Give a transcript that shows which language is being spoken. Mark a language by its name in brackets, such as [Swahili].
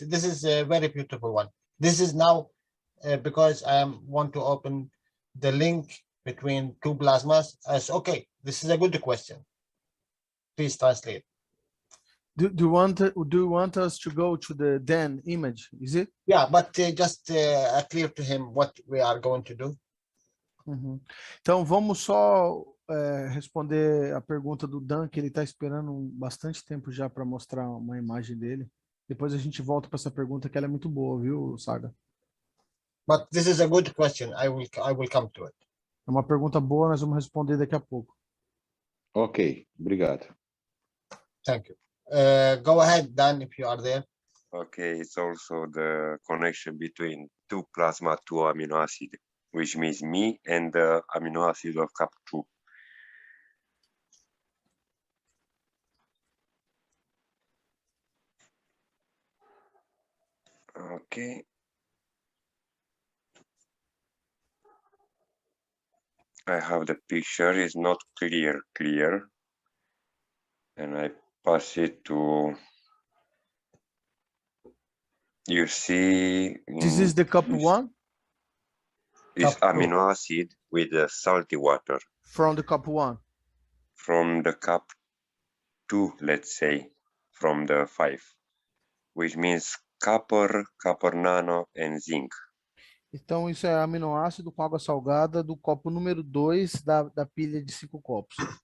[English] This is a very beautiful one. This is now because I want to open the link between two plasmas. As okay, this is a good question. Please translate. Do you want us to go to the Dan image? Is it? Yeah, but just clear to him what we are going to do. Uhum. [Portuguese] Então vamos só responder a pergunta do Dan, que ele está esperando bastante tempo já para mostrar uma imagem dele. Depois a gente volta para essa pergunta, que ela é muito boa, viu, Saga? [English] But this is a good question. I will come to it. [Portuguese] É uma pergunta boa, nós vamos responder daqui a pouco. Ok, obrigado. [English] Thank you. Go ahead, Dan, if you are there. Okay, it's also the connection between two plasma, two amino acid, which means me and the amino acid of CAP2. Okay. I have the picture, it's not clear, and I pass it to, you see. This is the cup one? It's Cup amino acid with the salty water. From the cup one? From the cup 2, let's say, from the 5, which means copper, copper nano, and zinc. [Portuguese] Então, isso é aminoácido com água salgada do copo número 2 da pilha de 5 copos.